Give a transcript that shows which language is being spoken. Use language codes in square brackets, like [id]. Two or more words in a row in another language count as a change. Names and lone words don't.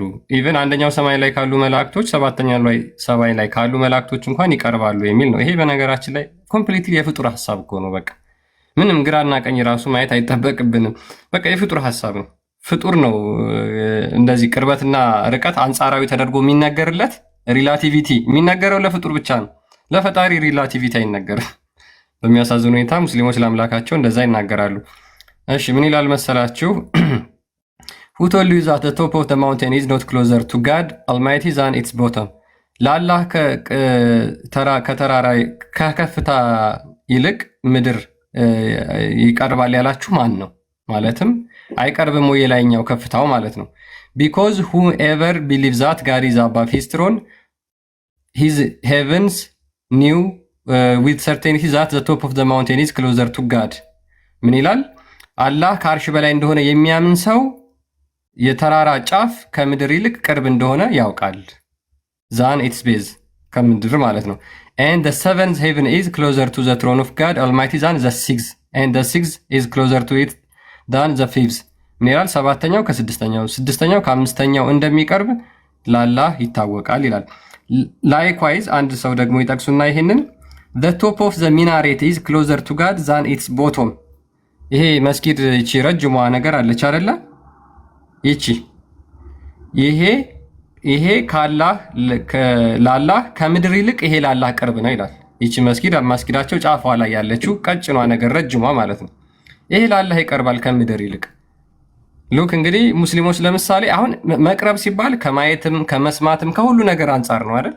[am] ኢቭን አንደኛው ሰማይ ላይ ካሉ መላእክቶች ሰባተኛው ሰማይ ላይ ካሉ መላእክቶች እንኳን ይቀርባሉ የሚል ነው። ይሄ በነገራችን ላይ ኮምፕሊትሊ የፍጡር ሀሳብ እኮ ነው። በቃ ምንም ግራና ቀኝ ራሱ ማየት አይጠበቅብንም። በቃ የፍጡር ሀሳብ ነው። ፍጡር ነው እንደዚህ ቅርበትና ርቀት አንጻራዊ ተደርጎ የሚነገርለት። ሪላቲቪቲ የሚነገረው ለፍጡር ብቻ ነው። ለፈጣሪ ሪላቲቪቲ አይነገርም። በሚያሳዝን ሁኔታ ሙስሊሞች ለአምላካቸው እንደዛ ይናገራሉ። እሺ ምን ይላል መሰላችሁ? [en] Who told you that the top of the mountain is not closer to God Almighty than its bottom? [am] ለአላህ ከተራራ ከከፍታ ይልቅ ምድር ይቀርባል ያላችሁ ማን ነው? ማለትም አይቀርብም ወይ የላይኛው ከፍታው ማለት ነው። [en] Because whoever believes that God is above his throne, his heavens knew with certainty that the top of the mountain is closer to God. [am] ምን ይላል? አላህ ከአርሽ በላይ እንደሆነ የሚያምን ሰው የተራራ ጫፍ ከምድር ይልቅ ቅርብ እንደሆነ ያውቃል። [en] than its base [am] ከምድር ማለት ነው። [en] And the seventh heaven is closer to the throne of God Almighty than the sixth, and the sixth is closer to it than the fifth. [am] ምን ይላል? ሰባተኛው ከስድስተኛው፣ ስድስተኛው ከአምስተኛው እንደሚቀርብ ለአላህ ይታወቃል ይላል። ላይክዋይዝ አንድ ሰው ደግሞ ይጠቅሱና ይሄንን [en] the top of the minaret is closer to God than its bottom. [am] ይሄ መስጊድ እቺ ረጅሟ ነገር አለች አይደለ? ይቺ ይሄ ለአላህ ከምድር ይልቅ ይሄ ለአላህ ቅርብ ነው ይላል። ይቺ መስጊዳቸው ጫፏ ላይ ያለችው ቀጭኗ ነገር ረጅሟ ማለት ነው። ይሄ ለአላህ ይቀርባል ከምድር ይልቅ። ሉክ እንግዲህ ሙስሊሞች ለምሳሌ አሁን መቅረብ ሲባል ከማየትም ከመስማትም ከሁሉ ነገር አንጻር ነው አይደል?